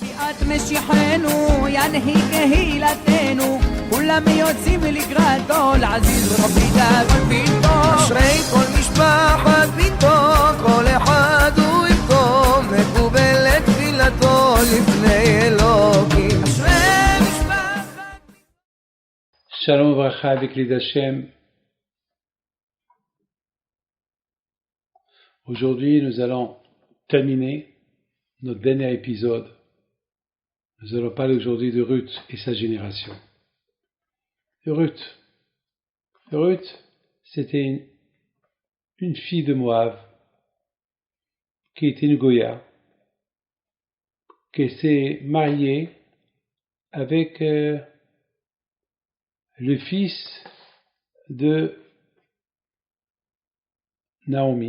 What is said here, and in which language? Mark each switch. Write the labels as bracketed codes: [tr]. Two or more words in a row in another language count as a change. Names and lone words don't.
[he] לקראת משיחנו, ינהי קהילתנו, כולם יוצאים לקראתו, לעזיז רבי דאגון ביתו. אשרי כל משפחת ביתו, כל אחד הוא איתו, מקובלת תפילתו לפני אלוקים. אשרי משפחת שלום וברכה [fr] avec les Hachem. Aujourd'hui, nous allons terminer notre dernier épisode. Nous allons parler aujourd'hui de Ruth et sa génération. Ruth, c'était une fille de Moab qui était une Goya, qui s'est mariée avec le fils de Naomi.